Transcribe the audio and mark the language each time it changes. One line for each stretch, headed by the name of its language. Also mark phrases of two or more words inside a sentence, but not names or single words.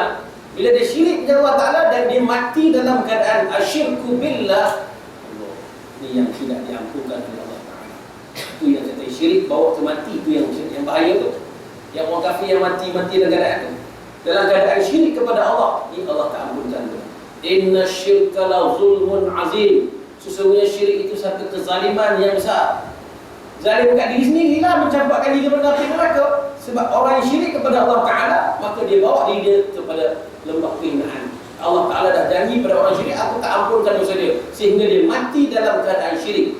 Malay: Bila dia syirik dengan Allah Ta'ala dan dia mati dalam keadaan
Arabic: أشرك بالله,
Malay: Allah, ni yang tidak diampunkan oleh Allah Ta'ala. Itu yang kata syirik bawa ke mati, itu yang bahaya tu. Yang orang kafir yang mati dalam keadaan tu, dalam keadaan syirik kepada Allah, ni Allah tak ampunkan tu.
Arabic: إن الشرك لظلم عظيم.
Malay: Sesungguhnya syirik itu satu kezaliman yang besar. Zalim kat diri sendiri lah, mencampakkan diri kepada api neraka. Sebab orang yang syirik kepada Allah Ta'ala, maka dia bawa diri dia kepada lembah kehinaan. Allah Ta'ala dah janji pada orang syirik, aku tak ampunkan dosa dia, sehingga dia mati dalam keadaan syirik.